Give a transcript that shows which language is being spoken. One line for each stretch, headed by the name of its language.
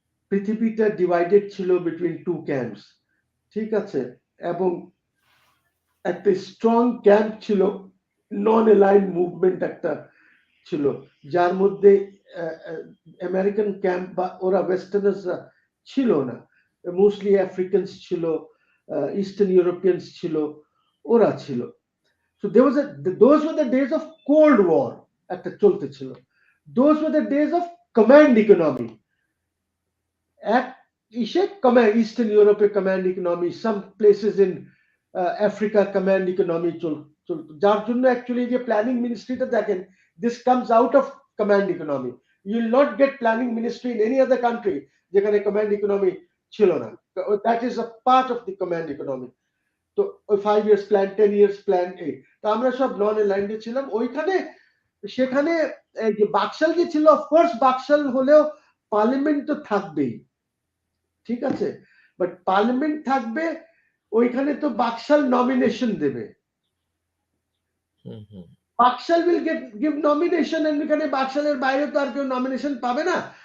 Bangla: পৃথিবীটা ডিভাইডেড ছিল
English: between two camps,
Bangla: ঠিক আছে, এবং একটা স্ট্রং ক্যাম্প ছিল, নন অ্যালাইন মুভমেন্ট একটা ছিল, যার মধ্যে আমেরিকান ক্যাম্প বা ওরা ওয়েস্টার্নার্সরা ছিল না, মোস্টলি আফ্রিকানস ছিল, ইস্টার্ন ইউরোপিয়ানস ছিল, ওরা ছিল।
English: So there was those were the days of Cold War
Bangla: একটা চলতেছিল,
English: those were the days of command economy, এক ইসে command, Eastern Europe command economy, some places in Africa command economy চলতো,
Bangla: যার জন্য অ্যাকচুয়ালি যে প্ল্যানিং মিনিস্ট্রিটা দেখেন,
English: this comes out of command economy. You will not get planning ministry in any other country যেখানে command economy
Bangla: ছিল না।
English: That is a part of the command economy.
Bangla: তো ওই 5 ইয়ার্স প্ল্যান, 10 ইয়ার্স প্ল্যান এই, তো আমরা সব নন অ্যালাইন্ডে ছিলাম ওইখানে। সেখানে এই যে বাকশাল যে ছিল, অফকোর্স বাকশাল হলেও পার্লামেন্ট তো থাকবেই, ঠিক আছে, বাট পার্লামেন্ট থাকবে, ওইখানে তো বাকশাল নমিনেশন দেবে,
English: BAKSAL will give nomination,
Bangla: এখানে বাকশালের বাইরে তো আর কেউ নমিনেশন পাবে না।